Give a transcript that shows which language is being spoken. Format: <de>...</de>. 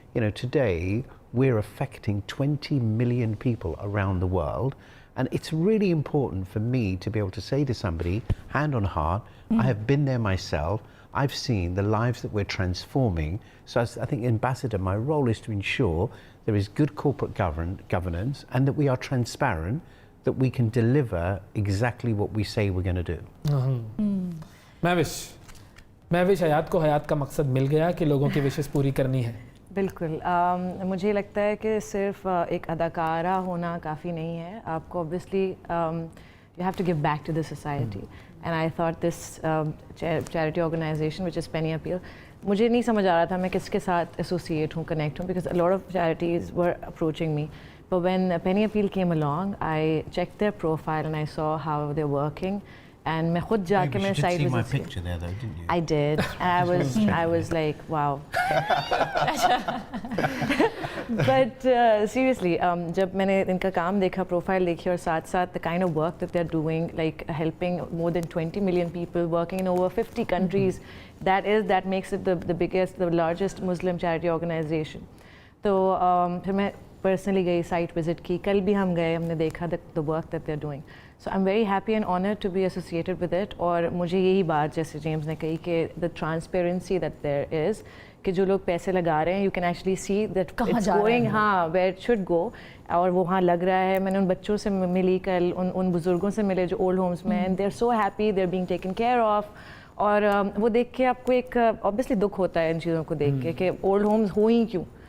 <en>You know, today we're affecting 20 million people around the world, and it's really important for me to be able to say to somebody, hand on heart, I have been there myself, I've seen the lives that we're transforming. So I think ambassador, my role is to ensure there is good corporate governance and that we are transparent, that we can deliver exactly what we say we're going to do.</en> <hi>Mahwish हयात को हयात का मकसद मिल गया कि लोगों की विशेष पूरी करनी है. बिल्कुल मुझे लगता है कि सिर्फ एक अदाकारा होना काफ़ी नहीं है. आपको</hi> <en>obviously you have to give back to the society. And I thought this charity organization, which is Penny Appeal,</en> <hi>मुझे नहीं समझ आ रहा था मैं किसके साथ associate हूँ, connect हूँ,</hi> <en>because a lot of charities were approaching me. But when Penny Appeal came along, I checked their profile and I saw how they're working.</en> <hi>And मैं खुद जाके मैं site visit.</hi> <en>You did see my picture there, though, didn't you? I did. And I was like, wow. But seriously,</en> <hi>जब मैंने इनका काम देखा, profile देखी और साथ-साथ</hi> <en>the kind of work that they're doing, like helping more than 20 million people, working in over 50 countries, that makes it the largest Muslim charity organization.</en> <hi>तो फिर मैं personally गई, site visit की. कल भी हम गए, हमने देखा</hi> <en>the work that they're doing. So I'm very happy and honored to be associated with it.</en> <hi>और मुझे यही बात जैसे जेम्स ने कही कि</hi> <en>the transparency that there is,</en> <hi>कि जो लोग पैसे लगा रहे हैं,</hi> <en>you can actually see that it's going where it should go.</en> <hi>और वो वहाँ लग रहा है. मैंने उन बच्चों से मिली कल, उन बुजुर्गों से मिले जो old homes में,</hi> <en>and they're so happy, they're being taken care of.</en> <hi>और वो देख के आपको एक obviously दुख होता है इन चीज़ों को देख के कि old homes हो ही क्यों?</hi>